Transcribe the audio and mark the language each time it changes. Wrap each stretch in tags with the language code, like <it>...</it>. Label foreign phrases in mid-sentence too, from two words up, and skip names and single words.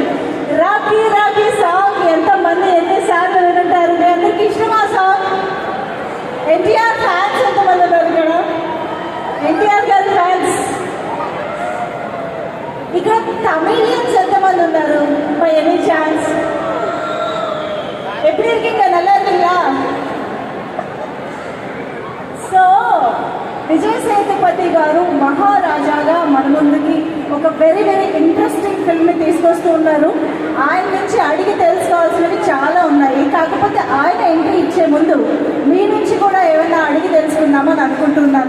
<te>రాఖీ రాఖీ సాంగ్ ఎంతమంది ఎన్నిసార్లు వింటారు? మీ అందరికి ఇష్టం ఆ సాంగ్? ఎన్టీఆర్ ఫ్యాన్స్ ఎంతమంది ఉన్నారు ఇక్కడ? ఎన్టీఆర్ గారి ఫ్యాన్స్. ఇక్కడ తమిళియన్స్ ఎంతమంది ఉన్నారు?</te> <en>by any chance?</en> <ta>எப்படி இருக்கீங்க? நல்லா இருக்கீங்களா?</ta> <te>సో విజయ్ సేతుపతి గారు మహారాజాగా మన ముందుకి ఒక</te> <en>very very interesting filmని</en> <te>తీసుకొస్తూ ఉన్నారు. ఆయన నుంచి అడిగి తెలుసుకోవాల్సినవి చాలా ఉన్నాయి. కాకపోతే ఆయన ఎంట్రీ ఇచ్చే ముందు మీ నుంచి కూడా ఏమైనా అడిగి తెలుసుకుందామని అనుకుంటున్నాను.</te>